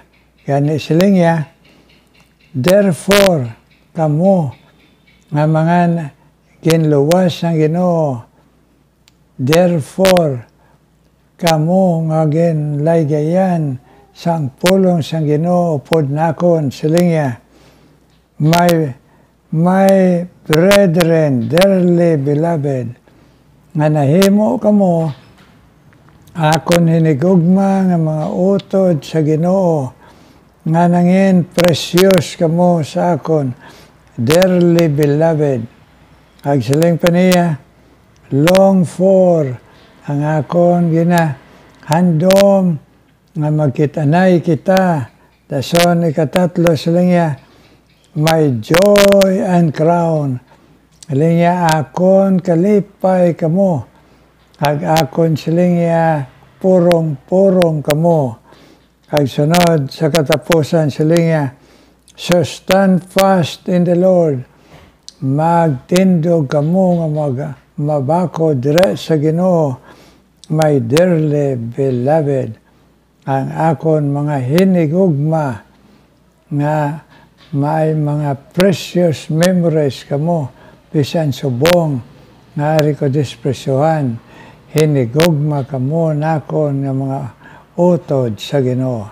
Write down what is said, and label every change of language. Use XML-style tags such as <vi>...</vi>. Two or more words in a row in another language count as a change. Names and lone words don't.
<hil>Gani siling ya, therefore, kamo nga mga ginluwas ng Ginoo, therefore, kamo nga ginlaygayan sang pulong sang Ginoo pod nakon siling ya,</hil> <en>my brethren, dearly beloved,</en> <hil>nga nahimo kamo, akon hinigugma nga mga utod sa Ginoo, nga nangin precious kamo sa akon,</hil> <en>dearly beloved.</en> <hil>Ag siling pa niya,</hil> <en>long for,</en> <hil>ang akon handom, nga magkitanay kita, dason ikatatlo siling ya,</hil> <en>my joy and crown.</en> <hil>Siling ya, akon kalipay kamo. Ag akon siling ya, purong-purong kamo. Ag sunod sa katapusan siling ya,</hil> <en>so stand fast in the Lord.</en> <hil>Magtindog kamo nga mabako dire sa Ginoo,</hil> <en>my dearly beloved.</en> <hil>Ang akon mga hinigugma nga may mga</hil> <en>precious memories</en> <hil>kamo, bisan subong nga ari ko dispresyohan, hinigugma kamo nakon nga mga utod sa Ginoo.</hil>